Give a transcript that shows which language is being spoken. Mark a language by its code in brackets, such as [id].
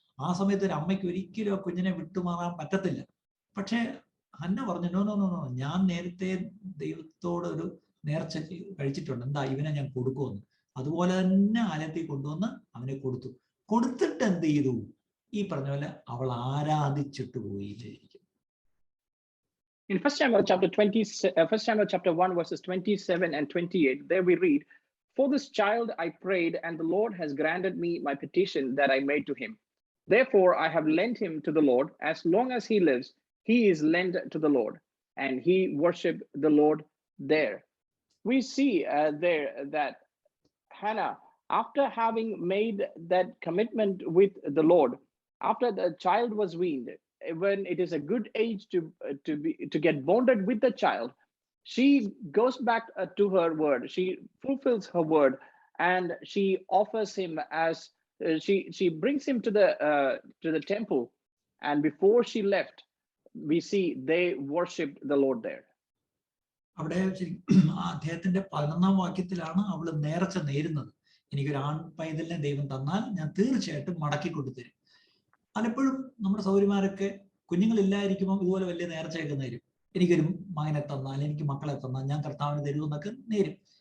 [ml] ആ സമയത്ത് ഒരു അമ്മയ്ക്ക് ഒരിക്കലും ആ കുഞ്ഞിനെ വിട്ടുമാറാൻ പറ്റത്തില്ല. പക്ഷെ ഹന്ന പറഞ്ഞു, നോ, ഞാൻ നേരത്തെ ദൈവത്തോട് ഒരു നേർച്ച കഴിച്ചിട്ടുണ്ട്, എന്താ ഇവനെ ഞാൻ കൊടുക്കുമെന്ന്. അതുപോലെ തന്നെ ആലയത്തിൽ കൊണ്ടുവന്ന് അവനെ കൊടുത്തു. കൊടുത്തിട്ട് എന്ത് ചെയ്തു? ഈ പറഞ്ഞ പോലെ അവൾ ആരാധിച്ചിട്ട് പോയില്ലായിരിക്കും. [en] In 1 Samuel chapter 20, 1 Samuel chapter 1 verses 27 and 28, there we read, "For this child I prayed, and the Lord has granted me my petition that I made to him. Therefore I have lent him to the Lord. As long as he lives, he is lent to the Lord." And he worshipped the Lord there. We see there that Hannah, after having made that commitment with the Lord, after the child was weaned, when it is a good age to get bonded with the child, she goes back to her word. She fulfills her word, and she offers him as she brings him to the temple. And before she left, we see they worshipped the Lord there. [ml] അവിടെ അദ്ദേഹത്തിന്റെ 11-ാം വാക്യത്തിലാണ് അവള് നേർച്ച നേരുന്നത്. എനിക്കൊരു ആൺ പൈതലിനെ ദൈവം തന്നാൽ ഞാൻ തീർച്ചയായിട്ടും മടക്കി കൊടുത്തരും. പലപ്പോഴും നമ്മുടെ സൗകര്യമാരൊക്കെ കുഞ്ഞുങ്ങളില്ലായിരിക്കുമ്പോൾ ഇതുപോലെ വലിയ നേർച്ചയൊക്കെ നേരും. എനിക്കൊരു മകനെ തന്നാൽ, എനിക്ക് മക്കളെ തന്നാൽ ഞാൻ കർത്താവിന് തരുമെന്നൊക്കെ നേരും.